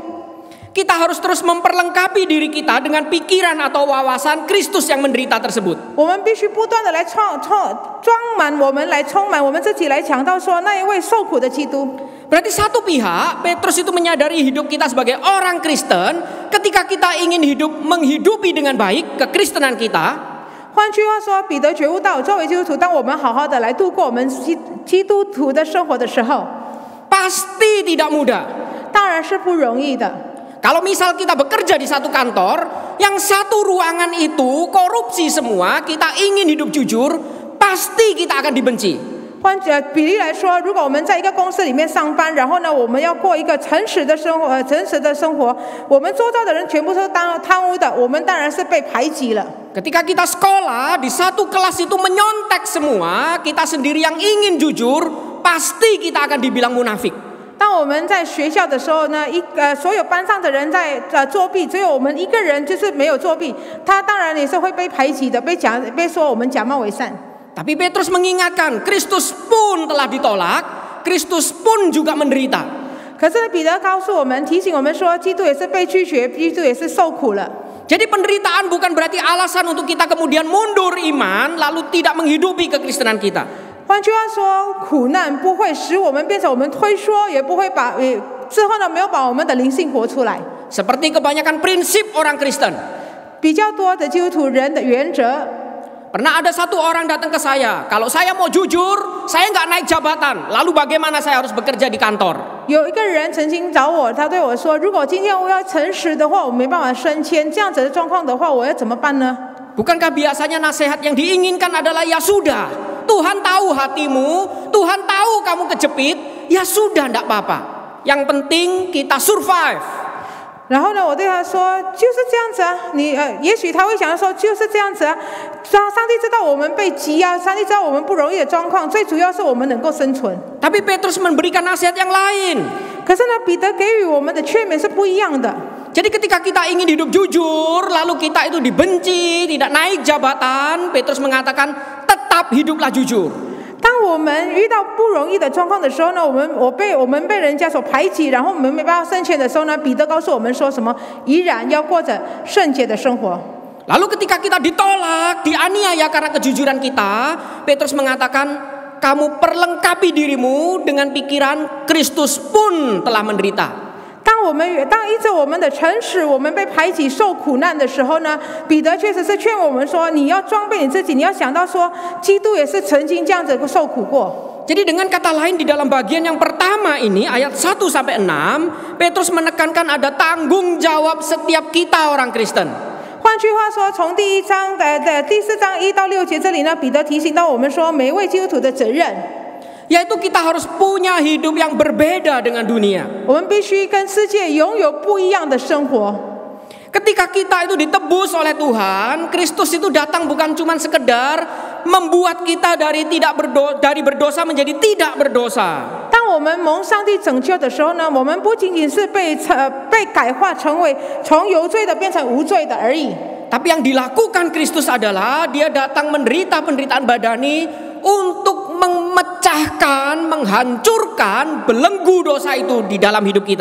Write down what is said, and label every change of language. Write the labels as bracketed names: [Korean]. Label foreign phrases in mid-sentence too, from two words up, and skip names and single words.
[Indonesian] kita harus terus memperlengkapi diri kita dengan pikiran atau wawasan Kristus yang menderita tersebut. [Chinese] 我们必须不断的来装满我们，来充满我们自己，来强调说那一位受苦的基督。 [Indonesian] Berarti satu pihak, Petrus itu menyadari hidup kita sebagai orang Kristen, ketika kita ingin menghidupi dengan baik kekristenan kita. [Chinese] 换句话说，彼得觉悟到，作为基督徒，当我们好好的来度过我们基督徒的生活的时候， [Indonesian] pasti tidak mudah. [Chinese] 当然是不容易的。 [Indonesian] Kalau misal kita bekerja di satu kantor, yang satu ruangan itu korupsi semua, kita ingin hidup jujur, pasti kita akan dibenci. [Chinese] 比例来说，如果我们在一个公司里面上班，然后呢，我们要过一个诚实的生活，我们周遭的人全部都是贪污的，我们当然是被排挤了。 [Indonesian] Ketika kita sekolah, di satu kelas itu menyontek semua, kita sendiri yang ingin jujur, pasti kita akan dibilang munafik. [Chinese] 当我们在学校的时候呢，所有班上的人在作弊，只有我们一个人就是没有作弊，他当然也是会被排挤的，被说我们假冒伪善。 [Indonesian] Tapi Petrus mengingatkan, Kristus pun telah ditolak, Kristus pun juga menderita. [Chinese] 可是呢，彼得告诉我们，提醒我们说，基督也是被拒绝，基督也是受苦了。 [Indonesian] Jadi penderitaan bukan berarti alasan untuk kita kemudian mundur iman, lalu tidak menghidupi kekristenan kita. [Chinese] 换句话说，苦难不会使我们变成我们退缩，也不会之后呢没有把我们的灵性活出来。 [Indonesian] Seperti kebanyakan prinsip orang Kristen. [Chinese] 比较多的基督徒人的原则。 [Indonesian] Pernah ada satu orang datang ke saya, kalau saya mau jujur, saya nggak naik jabatan, lalu bagaimana saya harus bekerja di kantor? [Chinese] 有一个人曾经找我，他对我说：“如果今天我要诚实的话，我没办法升迁，这样子的状况的话，我要怎么办呢？” [Indonesian] Bukankah biasanya nasihat yang diinginkan adalah ya sudah, Tuhan tahu hatimu, Tuhan tahu kamu kejepit, ya sudah nggak apa-apa. Yang penting kita survive. [Chinese] 然后呢，我对他说：“就是这样子啊，也许他会想说就是这样子啊。上帝知道我们被挤压，上帝知道我们不容易的状况，最主要是我们能够生存。” [Indonesian] Tapi Petrus memberikan nasihat yang lain. [Chinese] 可是呢，彼得给予我们的劝勉是不一样的。 [Indonesian] Jadi ketika kita ingin hidup jujur, lalu kita itu dibenci, tidak naik jabatan, Petrus mengatakan tetap hiduplah jujur. [Chinese] 当我们遇到不容易的状况的时候呢，我们被人家所排挤，然后我们没办法升迁的时候呢，彼得告诉我们说什么？依然要过着圣洁的生活。 [Indonesian] Lalu ketika kita ditolak, dianiaya karena kejujuran kita, Petrus mengatakan, kamu perlengkapi dirimu dengan pikiran Kristus pun telah menderita. [Chinese] 当依着我们的诚实，我们被排挤、受苦难的时候呢，彼得确实是劝我们说，你要装备你自己，你要想到说，基督也是曾经这样子受苦过。 [Indonesian] Jadi dengan kata lain di dalam bagian yang pertama ini ayat 1 sampai 6, Petrus menekankan ada tanggung jawab setiap kita orang Kristen. [Chinese] 换句话说，从第4章1到6节这里呢，彼得提醒到我们说，每一位基督徒的责任。 [Indonesian] Yaitu kita harus punya hidup yang berbeda dengan dunia. [Chinese] 我们必须跟世界拥有不一样的生活。 [Indonesian] Ketika kita itu ditebus oleh Tuhan, Kristus itu datang bukan cuma sekedar membuat kita dari berdosa menjadi tidak berdosa. [Chinese] 当我们蒙上帝拯救的时候呢，我们不仅仅是被改化成为从有罪的变成无罪的而已。 [Indonesian] Tapi yang dilakukan Kristus adalah dia datang menderita penderitaan badani untuk memecahkan, menghancurkan belenggu dosa itu di dalam hidup kita.